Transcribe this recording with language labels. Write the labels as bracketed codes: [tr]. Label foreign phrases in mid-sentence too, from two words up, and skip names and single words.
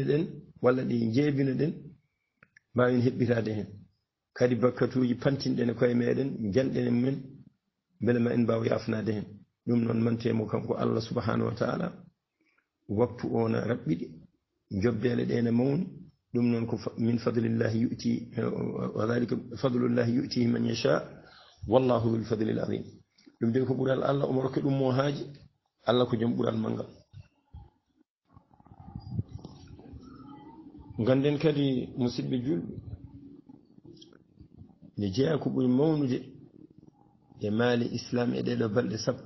[ff] ɗen walla ɗi jeebina ɗen mbawen heɓɓitade hen kadi bakkatuji pantinɗen e koye meɗen janɗen men beele ma en mbaw yafnade hen ɗum noon mantemo kanko Allah [ar] سبحانه وتعالى [ff] waktu o na raɓɓiɗi jobbele ɗe ne mawni ɗum noon ko [ar] من فضل الله يؤتي وذلك فضل الله يؤتيه من يشاء والله ذو الفضل العظيم [ff] ɗum de ko ɓural Allah omo rokke ɗum mo haaji Allah ko joom ɓural mangal ganden kadi musidɓe julɓe nde jeeya ko ɓuri mawnude e maali islam e ɗeɗo balɗe 10